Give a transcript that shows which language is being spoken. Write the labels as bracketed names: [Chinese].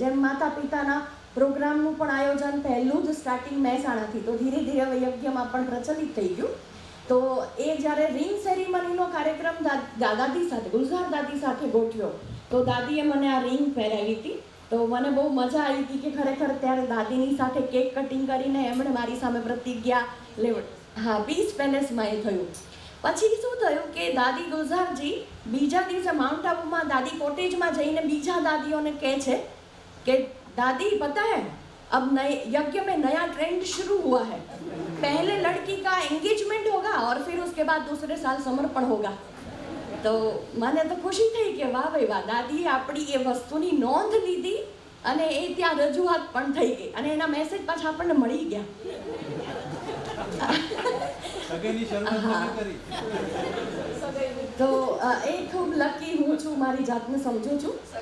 [Gujarati] જેમ માતા પિતાના પ્રોગ્રામનું પણ આયોજન પહેલું જ સ્ટાર્ટિંગ મહેસાણાથી, તો ધીરે ધીરે હવે યજ્ઞમાં પણ પ્રચલિત થઈ ગયું. તો એ જ્યારે રિંગ સેરેમનીનો કાર્યક્રમ દાદી સાથે, ગુલઝાર દાદી સાથે ગોઠવ્યો, તો દાદીએ મને આ રિંગ પહેરાવી હતી. તો મને બહુ મજા આવી હતી કે ખરેખર ત્યારે દાદીની સાથે કેક કટિંગ કરીને એમણે મારી સામે પ્રતિજ્ઞા લેવડ. હા, પીસ પેલેસમાં એ થયું. પછી શું થયું કે દાદી ગુલઝારજી બીજા દિવસે માઉન્ટ આબુમાં દાદી કોટેજમાં જઈને બીજા દાદીઓને કહે છે કે [Hindi] दादी पता है अब नए यज्ञ में नया ट्रेंड शुरू हुआ है, पहले लड़की का एंगेजमेंट होगा और फिर उसके बाद दूसरे साल समर्पण होगा. [Gujarati] तो મને તો ખુશી થઈ કે વાહ ભાઈ વાહ, દાદીએ આપણી એ વસ્તુની નોંધ લીધી અને એ ત્યાં રજૂઆત પણ થઈ ગઈ અને એના મેસેજ પાછા આપણને મળી ગયા. તો એ ખૂબ લકી હું છું, મારી જાતને સમજું છું.